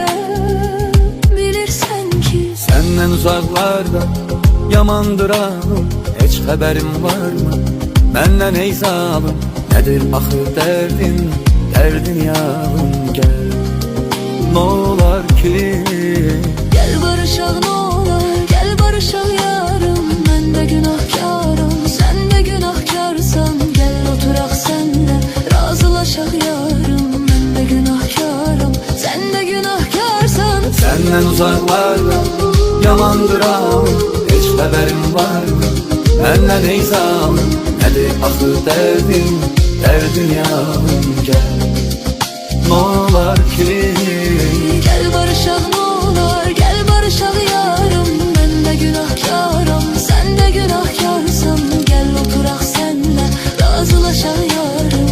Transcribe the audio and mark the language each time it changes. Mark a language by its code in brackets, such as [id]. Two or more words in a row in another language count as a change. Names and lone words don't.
[az] Bilirsen ki Səndən uzaqlarda yamandır ağım, heç xəbərim var mı? Məndən ey zalım, nədir axı dərdin, dərdin yağım gəl. Nə olar ki [tr] gel barışaq ne olur, gel barışaq yarım. Ben de günahkarım, sen de günahkarsan. Gel oturak senle, razılaşaq yarım. Ben de günahkarım, sen de günahkarsan. [az] Səndən uzaqlarda yamandır ağım, heç xəbərim var mı? Məndən ey zalım, nədir axı dərdin, dərdin yağım gəl. Nə olar ki [tr] Gel barışaq ne olur, gel barışaq yarım. Ben de günahkarım, sen de günahkarsan. Gel oturak senle, razılaşaq yarım.